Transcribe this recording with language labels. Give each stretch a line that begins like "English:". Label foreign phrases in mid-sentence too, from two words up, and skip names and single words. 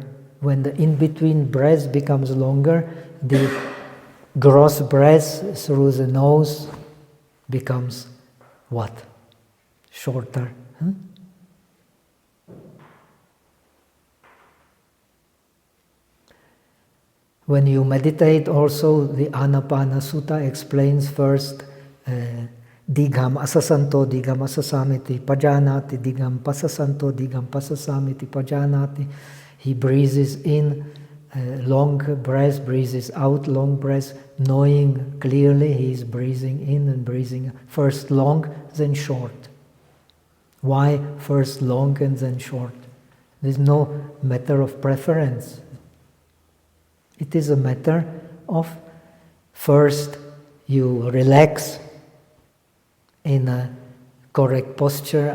English: When the in-between breath becomes longer, the gross breath through the nose becomes what? Shorter. When you meditate also, the Anapana Sutta explains first
Pali: Digham asasanto digham asasamiti pajanati digham pasasanto digham pasasamiti pajanati.
English: He breathes in long breath, breathes out long breath, knowing clearly he is breathing in and breathing first long, then short. Why first long and then short? There is no matter of preference. It is a matter of first you relax in a correct posture.